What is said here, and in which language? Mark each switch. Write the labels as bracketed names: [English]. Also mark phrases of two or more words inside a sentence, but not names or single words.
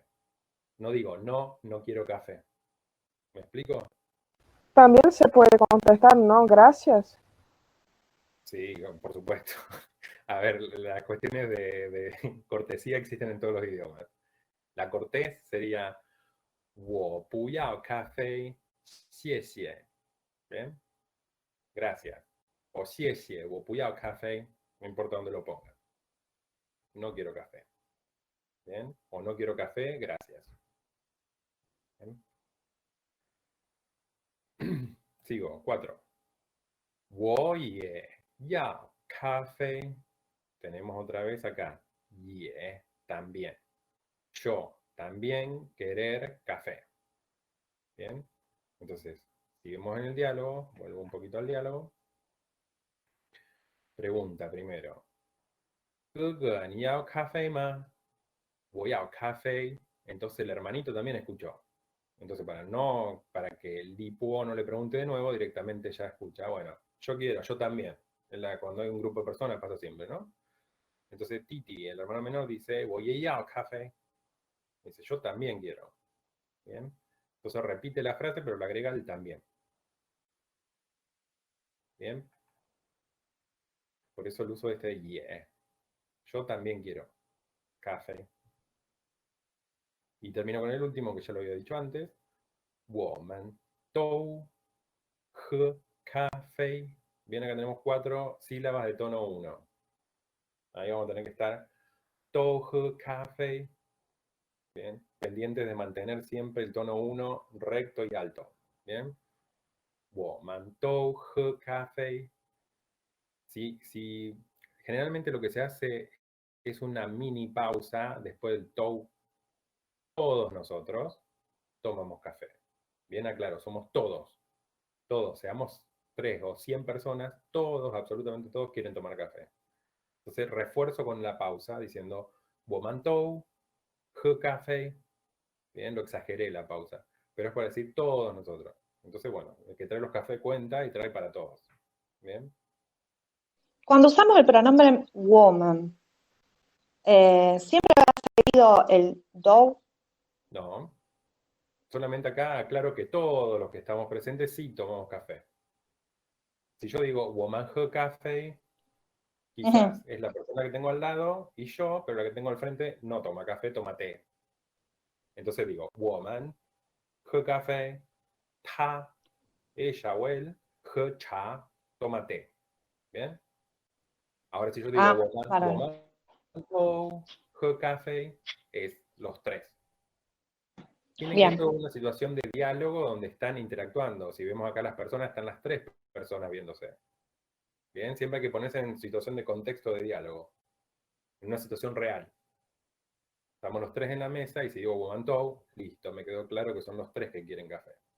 [Spanish] No digo no, no quiero café. ¿Me explico? También se puede contestar, no, gracias. Sí, por supuesto. A ver, las cuestiones de cortesía existen en todos los idiomas. La cortés sería [Chinese] 我不要咖啡，谢谢. [Spanish] ¿Bien? Gracias. O [Chinese] 谢谢, 我不要咖啡, [Spanish] no importa dónde lo ponga. No quiero café. ¿Bien? O no quiero café, gracias. ¿Bien? Sigo, 4. [Chinese] 我也要咖啡. [Spanish] Tenemos otra vez acá. 也 también. Yo también querer café. ¿Bien? Entonces, seguimos en el diálogo. Vuelvo un poquito al diálogo. Pregunta primero. [Chinese] 哥哥，你要咖啡吗？我要咖啡. [Spanish] Entonces el hermanito también escuchó. Entonces para que el Lipuo no le pregunte de nuevo, directamente ya escucha. Bueno, yo quiero, yo también. Cuando hay un grupo de personas pasa siempre, ¿no? Entonces Titi, el hermano menor, dice, voy a café. Dice, yo también quiero. ¿Bien? Entonces repite la frase, pero le agrega el también. ¿Bien? Por eso el uso de este yeah. Yo también quiero café. Y termino con el último, que ya lo había dicho antes. [Chinese] 我们都喝咖啡. [Spanish] Bien, acá tenemos 4 sílabas de tono 1. Ahí vamos a tener que estar [Chinese] 都喝咖啡. [Spanish] Bien, pendientes de mantener siempre el tono 1 recto y alto. Bien, [Chinese] 我们都喝咖啡. [Spanish] Si generalmente lo que se hace es una mini pausa después del tou. Todos nosotros tomamos café. Bien, aclaro, somos todos. Todos, seamos 3 o 100 personas, todos, absolutamente todos quieren tomar café. Entonces refuerzo con la pausa diciendo [Chinese] 我们都喝咖啡. [Spanish] Bien, lo exageré la pausa, pero es para decir todos nosotros. Entonces, bueno, el que trae los cafés cuenta y trae para todos. Bien. Cuando usamos el pronombre woman, siempre va seguido el do. No. Solamente acá aclaro que todos los que estamos presentes sí tomamos café. Si yo digo [Chinese] 我们喝咖啡, [Spanish] quizás es la persona que tengo al lado y yo, pero la que tengo al frente no toma café, toma té. Entonces digo, [Chinese] 我们喝咖啡, 他, [Spanish] ella o él, [Chinese] 喝茶, [Spanish] toma té. ¿Bien? Ahora si yo digo, [Chinese] 我们都喝咖啡, [Spanish] es los tres. Tienen que ser una situación de diálogo donde están interactuando. Si vemos acá las personas, están las 3 personas viéndose. Bien, siempre hay que ponerse en situación de contexto de diálogo. En una situación real. Estamos los 3 en la mesa y si digo [Chinese] 我们都, [Spanish] listo, me quedó claro que son los 3 que quieren café.